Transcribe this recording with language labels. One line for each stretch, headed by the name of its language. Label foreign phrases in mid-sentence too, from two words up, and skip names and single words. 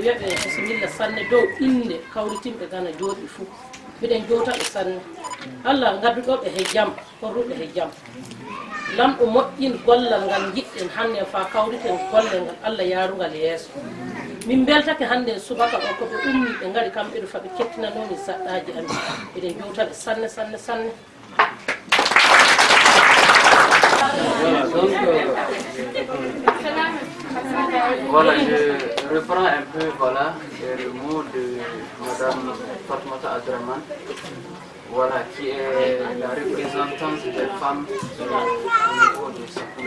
Fula: wiyaɓe bisimilla sanne dow inde kawritimɓe gana jooɗi fou miɗen jowtaɓe sanne Allah gadduɗoɓe he jaam horruɓe he jaam lamɗo moƴƴin gollal ngal jiɗɗen hannde fa kawriten golle ngal Allah yarugal yeeso min beltake hannde subaka o koɓe ummi ɓe ngari kamɓe ɗo faɓe kettinanomi saɗɗaji amin miɗen jowtaɓe sanne sanne sanne.
French: Voilà, je reprends un peu voilà, le mot de Madame Fatmata Abdourahmane, voilà, qui est la représentante des femmes au niveau de Sakoula.